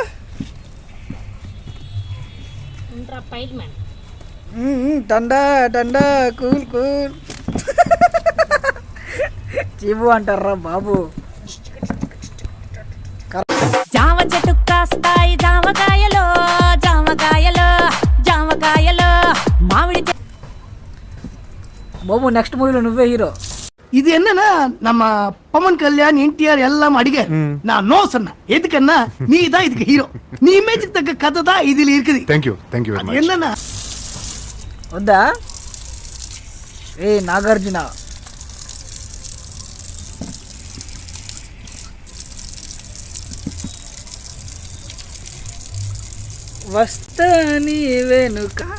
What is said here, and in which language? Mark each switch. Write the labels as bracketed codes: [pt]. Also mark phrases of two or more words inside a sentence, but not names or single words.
[hi] ठंडा ठंडा [en] cool cool [te] చీబు అంటారా బాబు. జామ చెట్టు కాస్తాయి జామకాయలో జామకాయలో జామకాయలో మామిడి బాబు [en] next movieలో [te] నువ్వే హీరో. [ta] இது என்னன்னா நம்ம பவன் கல்யாண் என்டிஆர் எல்லாம் அடிக்க நான் நோ சொன்னேன். எதுக்குன்னா நீ தான் இதுக்கு ஹீரோ. நீ இமேஜுக்கு தக்க கதை தான் இதுல இருக்குது. [en] Thank you very much. [ta] என்னன்னா [te] వద్దా? ఏ నాగార్జున వస్తా నీ వెనుక.